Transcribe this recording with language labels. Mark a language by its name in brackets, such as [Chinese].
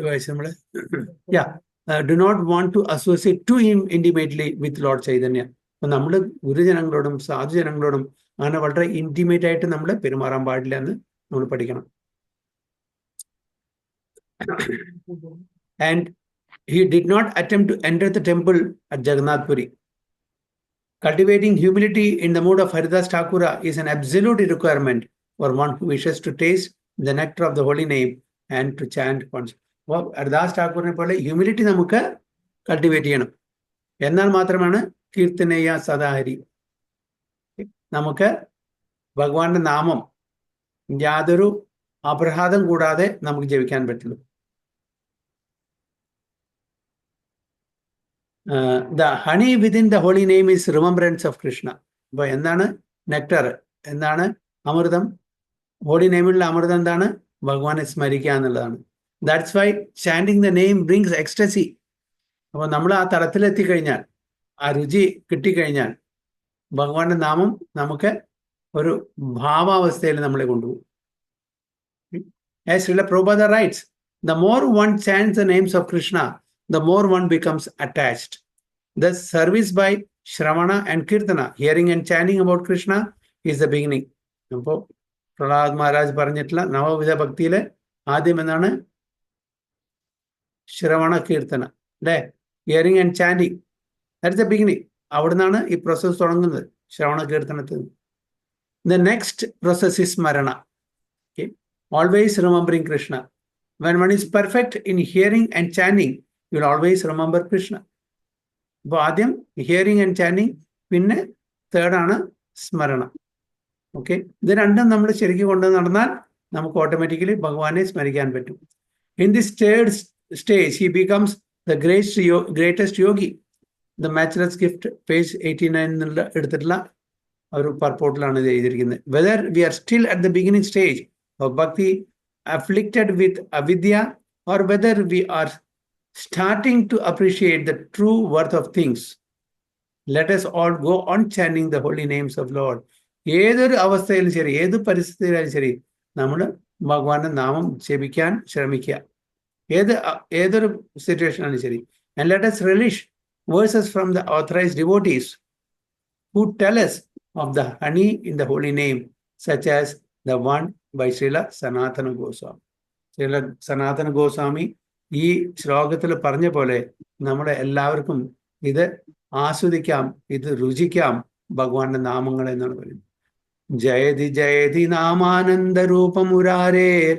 [Malayalam] നമ്മള് [English] Do not want to associate to intimately with lord Chaitanya. [Malayalam] അപ്പൊ നമ്മൾ ഗുരുജനങ്ങളോടും സാധുജനങ്ങളോടും അങ്ങനെ വളരെ ഇന്റിമേറ്റ് ആയിട്ട് നമ്മൾ പെരുമാറാൻ പാടില്ല എന്ന് നമ്മൾ പഠിക്കണം. [English] And he did not attempt to enter the temple at Jagannath Puri. Cultivating humility in the mood of Haridas Thakura is an absolute requirement for one who wishes to taste the nectar of the holy name and to chant constantly. [Malayalam] അപ്പോൾ ഹരിദാസ് ഠാക്കൂറിനെ പോലെ humility നമുക്ക് cultivate ചെയ്യണം. എന്നാൽ മാത്രമാണ് കീർത്തനേയ സദാഹരി, നമുക്ക് ഭഗവാന്റെ നാമം യാതൊരു അപരാധം കൂടാതെ നമുക്ക് ജപിക്കാൻ പറ്റുള്ളൂ. [English] The honey within the holy name is remembrance of Krishna. [Malayalam] അപ്പൊ എന്താണ് നെക്ടർ, എന്താണ് അമൃതം? ഹോളി നെയിമിലുള്ള അമൃതം എന്താണ്? ഭഗവാനെ സ്മരിക്കുക എന്നുള്ളതാണ്. [English] That's why chanting the name brings ecstasy. [Malayalam] അപ്പൊ നമ്മൾ ആ തലത്തിലെത്തിക്കഴിഞ്ഞാൽ, ആ രുചി കിട്ടിക്കഴിഞ്ഞാൽ ഭഗവാന്റെ നാമം നമുക്ക് ഒരു ഭാവാവസ്ഥയിൽ നമ്മളെ കൊണ്ടുപോകും. [English] As Srila Prabhupada writes, the more one chants the names of Krishna, the more one becomes attached. Thus, service by Shravana and Kirtana, hearing and chanting about Krishna, is the beginning. [Malayalam] അപ്പോൾ പ്രഹ്ലാദ് മഹാരാജ് പറഞ്ഞിട്ടുള്ള നവവിധ ഭക്തിയിലെ ആദ്യം എന്താണ്? ശ്രവണ കീർത്തന, അല്ലേ? [English] Hearing and chanting, that's the beginning. [Malayalam] അവിടുന്നാണ് ഈ process തുടങ്ങുന്നത്, ശ്രവണ കീർത്തനത്തിൽ. [English] The next process is സ്മരണ. Always remembering Krishna. When one is perfect in hearing and chanting, you will always remember Krishna. [Malayalam] അപ്പോൾ ആദ്യം [English] hearing and chanting, [Malayalam] പിന്നെ തേർഡാണ് സ്മരണ. ഓക്കെ, ഇത് രണ്ടും നമ്മൾ ശരിക്കും കൊണ്ട് നടന്നാൽ നമുക്ക് ഓട്ടോമാറ്റിക്കലി ഭഗവാനെ സ്മരിക്കാൻ പറ്റും. [English] In this third stage he becomes the greatest yogi. [Malayalam] The matchless gift page 89 എന്നുള്ള എടുത്തിട്ടുള്ള ഒരു പർപ്പോർട്ടിലാണ് ഇത് എഴുതിയിരിക്കുന്നത്. Whether V are still at the beginning stage of [English] bhakti, afflicted with avidya, or whether we are starting to appreciate the true worth of things, let us all go on chanting the holy names of Lord. [Malayalam] ഏതൊരു അവസ്ഥയിലും ശരി, ഏത് പരിസ്ഥിതിയിലായാലും ശരി, നമ്മൾ ഭഗവാന്റെ നാമം ജപിക്കാൻ ശ്രമിക്കുക. ഏതൊരു സിറ്റുവേഷനാണ് ശരി. [English] And let us relish verses from the authorized devotees who tell us of the honey in the holy name, such as the one by Srila Sanatana Goswami. [Malayalam] Srila Sanatana Goswami ഈ ശ്ലോകത്തിൽ പറഞ്ഞ പോലെ നമ്മുടെ എല്ലാവർക്കും ഇത് ആസ്വദിക്കാം, ഇത് രുചിക്കാം ഭഗവാന്റെ നാമങ്ങൾ എന്നാണ് പറയുന്നത്. [Sanskrit] ജയതി ജയതി നാമാനന്ദ രൂപമുരാരേ